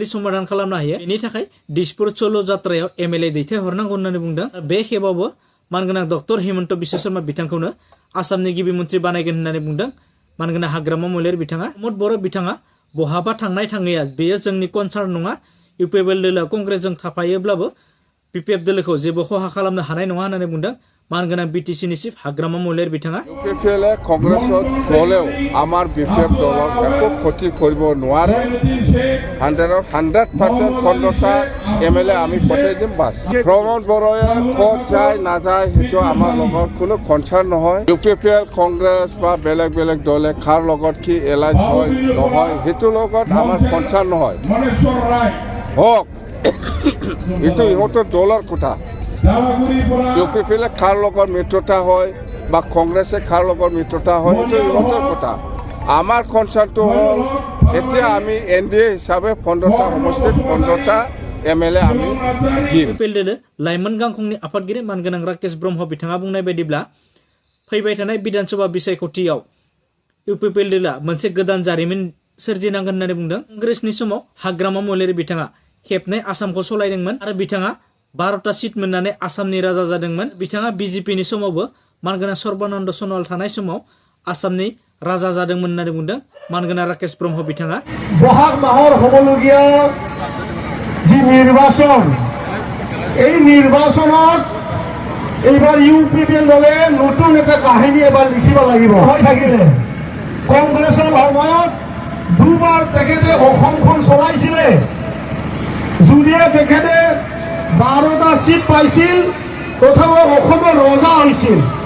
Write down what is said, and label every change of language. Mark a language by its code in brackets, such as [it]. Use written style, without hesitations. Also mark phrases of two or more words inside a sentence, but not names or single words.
[brx] समाधान खालामनो हायो बेनि थाखाय दिसपुर चलो जात्रायाव एमएलए दैथायहरनांगौ होननानै बुंदों बे खेबावबो मानगोनां डक्टर हिमन्त बिश्व शर्मा बिथांखौनो आसामनि गिबि मन्त्रि बानायगोन होननानै बुंदों मानगोनां हाग्रामा महिलारि बिथाङा प्रमद बर' बिथाङा बहाबा थांनाय थाङैया बेयो जोंनि कनसार्न नङा इउपिपिएल दोलोआ कंग्रेसजों थाफायोब्लाबो पिपिएफ दोलोखौ जेबो खहा खालामनो हानाय नङा होननानै बुंदों मानगोनां बिटिसिनि चिफ हाग्रामा महिलारि बिथाङा [as] ইউপিপিএলে কংগ্ৰেছত গ'লেও আমাৰ বিপিএফ দলক একো ক্ষতি কৰিব নোৱাৰে 100% 15টা এমএলএ আমি পঠাই দিম বাছ ভ্ৰমণ বড়োৱে ক'ত যায় নাযায় সেইটো আমাৰ লগত কোনো কনচাৰ্ণ নহয় ইউপিপিএল কংগ্ৰেছ বা বেলেগ বেলেগ দলে কাৰ লগত কি এলাইন্স হয় নহয় সেইটোৰ লগত আমাৰ কনচাৰ্ণ নহয় হওক এইটো ইহঁতৰ দলৰ কথা ইউপিপিএলে কাৰ লগত মিত্ৰতা হয় বা কংগ্ৰেছে কাৰ লগত মিত্ৰতা হয় এইটো ইহঁতৰ কথা আমাৰ কনচাৰ্ণটো হ'ল এতিয়া আমি এনডিএ হিচাপে 15টা সমষ্টিত 15টা এমএলএ আমি দিম [brx] पेलदेलो लाइमोन गांखंनि आफादगिरि मानगोनां राकेश ब्रह्म बिथाङा बुंनाय बायदिब्ला फैबाय थानाय विधानसभा बिसायख'थियाव इउपिपिएलआ मोनसे गोदान जारिमिन सोरजिनांगोन होननानै बुंदों कंग्रेसनि समाव हाग्रामा महिलारि बिथाङा खेबनै आसामखौ सलायदोंमोन आरो बिथाङा 12टा सीट मोननानै आसामनि राजा जादोंमोन बिथाङा बिजेपिनि समावबो मानगोनां सर्बानन्द सनवाल थानाय समाव आसामनि राजा जादोंमोन होननानै बुंदों मानगोनां राकेश ब्रह्म बिथाङा [as] বহাগ মাহৰ হ'বলগীয়া যি নিৰ্বাচন এই নিৰ্বাচনত এইবাৰ ইউপিপিএল দলে নতুন এটা কাহিনী এবাৰ লিখিব লাগিব হৈ থাকিলে কংগ্ৰেছৰ সময়ত দুবাৰ তেখেতে অসমখন চলাইছিলে যদিও তেখেতে 12টা सीट পাইছিল তথাপিও অসমৰ ৰজা হৈছিল